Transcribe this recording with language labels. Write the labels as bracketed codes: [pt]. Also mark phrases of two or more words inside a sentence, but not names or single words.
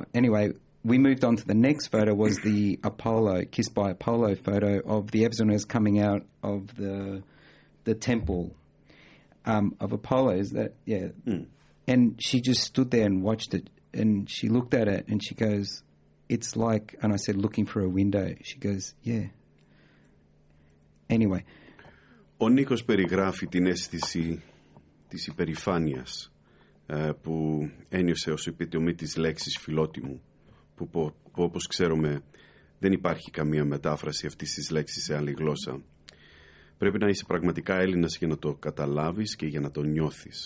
[en] Anyway, we moved on to the next photo was the Apollo, Kissed by Apollo photo of the Evsoners coming out of the temple of Apollo's. And she just stood there and watched it. And she looked at it and she goes, it's like, and I said, looking for a window. She goes, yeah. Anyway. [el] Ο Νίκος περιγράφει την αίσθηση της υπερηφάνειας που ένιωσε ως επιτομή της λέξης φιλότιμου, που όπως ξέρουμε δεν υπάρχει καμία μετάφραση αυτής της λέξης σε άλλη γλώσσα. Πρέπει να είσαι πραγματικά Έλληνας για να το καταλάβεις και για να το νιώθεις.